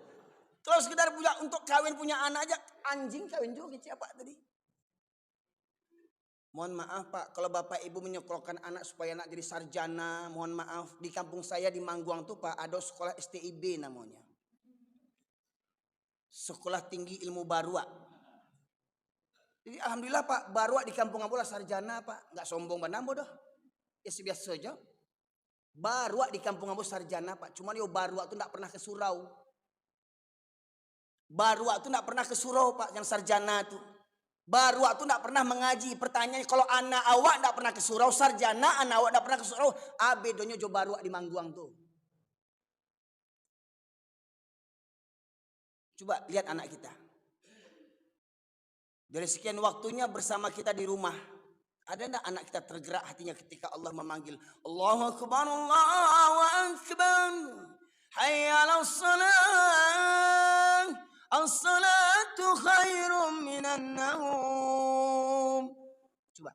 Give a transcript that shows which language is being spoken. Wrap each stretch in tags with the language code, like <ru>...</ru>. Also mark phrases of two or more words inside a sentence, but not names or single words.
<id>Kalau sekedar punya untuk kawin punya anak aja, anjing kawin juga siapa tadi? Mohon maaf Pak, kalau Bapak Ibu menyekolahkan anak supaya anak jadi sarjana, mohon maaf, di kampung saya di Mangguang tuh Pak, ada sekolah STIB namanya. Sekolah Tinggi Ilmu Barua. Jadi alhamdulillah Pak, Barua di kampung Ambola sarjana Pak, nggak sombong banambo dah. Ya biasa saja. Baruak di kampung Ambo sarjana Pak. Cuman yo baruak tuh enggak pernah ke surau. Baruak tuh enggak pernah ke surau Pak yang sarjana tuh. Baruak tuh enggak pernah mengaji. Pertanyaannya kalau anak awak enggak pernah ke surau, sarjana anak awak enggak pernah ke surau,</id> <min>bedonya jo baruak di Mangguang tuh.</min> <id>Coba lihat anak kita. Dari sekian waktunya bersama kita di rumah. Ada enggak anak kita tergerak hatinya ketika Allah memanggil,</id> <ar>الله أكبر، الله أكبر، حي على الصلاة، الصلاة خير من النوم. Coba.</ar>